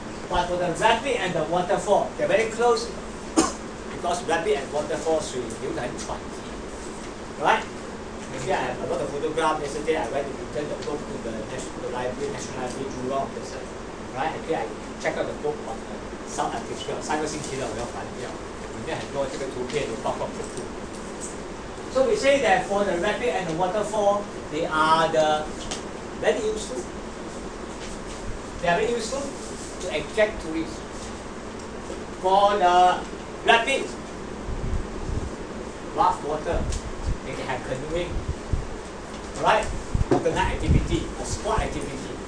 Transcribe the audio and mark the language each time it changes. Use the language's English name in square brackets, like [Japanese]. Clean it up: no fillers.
[English] But for the rapid and the waterfall, they're very close because rapid and waterfall [Chinese] 水流得很喘气. [English] Right? Maybe I have a lot of photographs. Yesterday I went to return the book to the National Library, Jurong. Right? Actually I checked out the book on South Africa. [Chinese] 3个星期了，我要还掉。里面很多这个图片有包括幅图。 [English] So we say that for the rapid and the waterfall, they are the very useful. They are very useful to attract tourists. For the rapid, rough water, they can have canoeing, alright, water night activity, a sport activity.